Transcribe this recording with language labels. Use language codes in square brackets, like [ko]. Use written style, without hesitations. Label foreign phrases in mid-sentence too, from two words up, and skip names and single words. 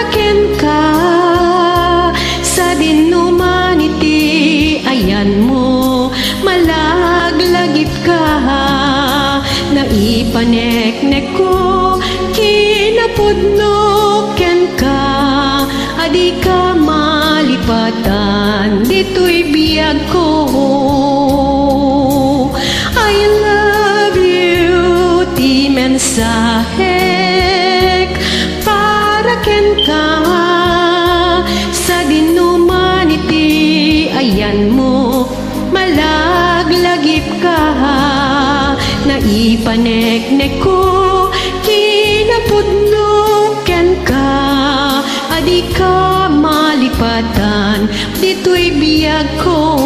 [ilo] ken ka sa dinuman iti ayan mo malaglagip ka naipanek-nek ko kinapudno ken ka adi ka malipatan dito'y biyag ko. [en] I love you [ilo] ti mensahek para ken ka sa dinuman iti ayan mo malaglagip ka naipanek-nek ko kinapudno ken ka adi ka malipatan dito'y biyag ko.